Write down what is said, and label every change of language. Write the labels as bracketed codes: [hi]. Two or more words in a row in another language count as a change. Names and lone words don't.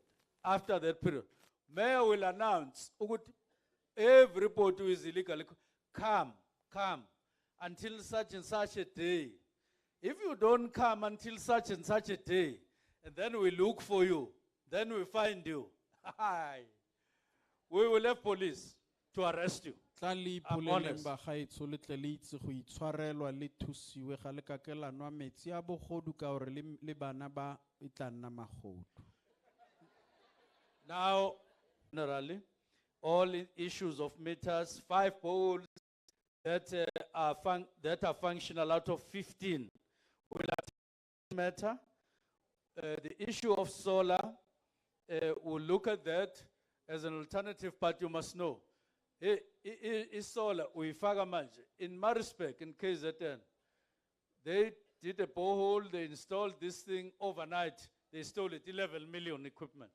[en] After that period, Mayor will announce, everybody who is illegally, come until such and such a day. If you don't come until such and such a day, and then we look for you, then we find you, we will have police to arrest you. I'm honest. [tn] Bagaetsho le tle le itse go itshwarelwa le thusiwe ga le ka ke la nwa metsi a bogodu ka gore le bana ba e tla nna magodu. [en] Now, generally, all issues of meters, 5 poles that are functional out of 15 will matter. The issue of solar, we'll look at that as an alternative, but you must know, is solar, in Marispec, in KZN, they did a borehole, they installed this thing overnight, they installed it, 11 million equipment.